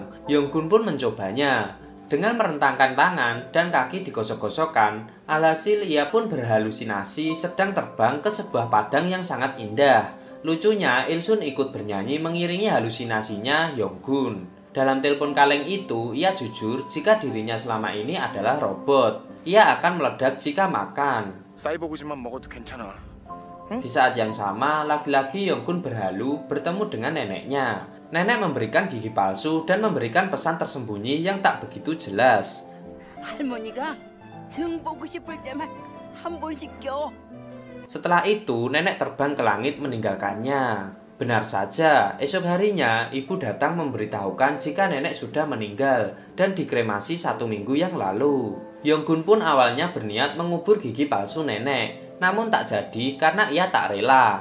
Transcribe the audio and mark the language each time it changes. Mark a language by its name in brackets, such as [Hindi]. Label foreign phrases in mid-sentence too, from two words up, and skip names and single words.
[Indonesian] Yong-gun pun mencobanya. Dengan merentangkan tangan dan kaki digosok-gosokkan, alhasil ia pun berhalusinasi sedang terbang ke sebuah padang yang sangat indah. Lucunya, Il-sun ikut bernyanyi mengiringi halusinasinya Yong-gun. Dalam telepon kaleng itu, ia jujur jika dirinya selama ini adalah robot. Ia akan meledak jika makan. [Korean] 사이보그지만 먹어도 괜찮아. [Indonesian] Di saat yang sama, lagi-lagi Yong-gun berhalu bertemu dengan neneknya. Nenek memberikan gigi palsu dan memberikan pesan tersembunyi yang tak begitu jelas. [Korean] 할머니가 등 보고 싶을 때만 한 번씩 껴. [Indonesian] Setelah itu, nenek terbang ke langit meninggalkannya. Benar saja, esok harinya ibu datang memberitahukan jika nenek sudah meninggal dan dikremasi 1 minggu yang lalu. Yong-gun pun awalnya berniat mengubur gigi palsu nenek, namun tak jadi karena ia tak rela.